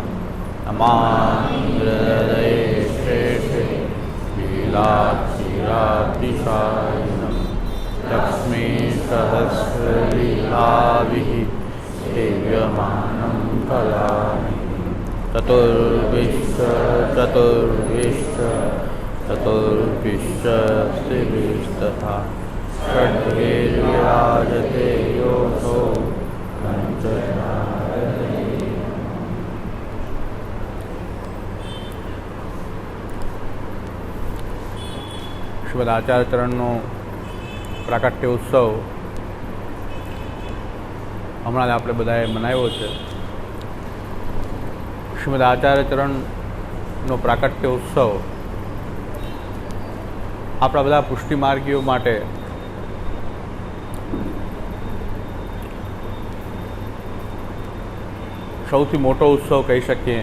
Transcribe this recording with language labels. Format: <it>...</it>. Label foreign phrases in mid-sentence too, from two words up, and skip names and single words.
<sa>नमामि हृदये शेषे लीलाक्षीरातिशायिनं लक्ष्मीसहस्रलीलाभिः सेव्यमानं कलामि चतुर्विश्वस्तथा षड्भिर्विराजते योऽसौ पञ्चधारणे।</sa> <gu>શ્રીમદ આચાર્ય ચરણનો પ્રાકટ્ય ઉત્સવ હમણાં આપણે બધાએ મનાવ્યો છે. શ્રીમદ આચાર્ય ચરણનો પ્રાકટ્ય ઉત્સવ આપણા બધા પુષ્ટિમાર્ગીઓ માટે સૌથી મોટો ઉત્સવ કહી શકીએ.</gu>